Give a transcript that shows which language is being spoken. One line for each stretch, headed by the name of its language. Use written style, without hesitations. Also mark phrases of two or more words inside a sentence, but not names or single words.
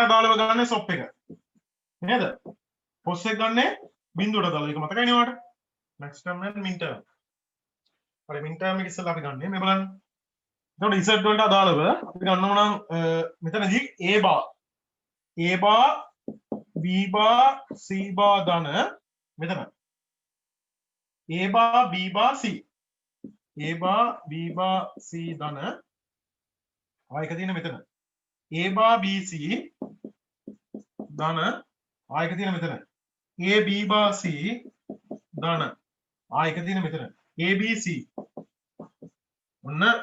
Sinhala: දාලව ගන්න සොප් එක නේද පොස් එක ගන්න බිංදුවට දාලා ඒක මතකයි නේ ඔයාලට
English: next term and min term
Sinhala: හරි
English: min term
Sinhala: එක ඉස්සලා අපි ගන්න මේ බලන්න එතකොට z වලට අදාළව අපි ගන්නව නම් මෙතනදී
English: a bar b bar c bar
Sinhala: ධන මෙතන
English: a bar b bar c a bar b bar c
Sinhala: ධන ආයක තියෙන මෙතන
English: a bar b c
Sinhala: ධන ආයක තියෙන මෙතන
English: a b bar c
Sinhala: ධන ආයක තියෙන මෙතන
English: a b c ඔන්න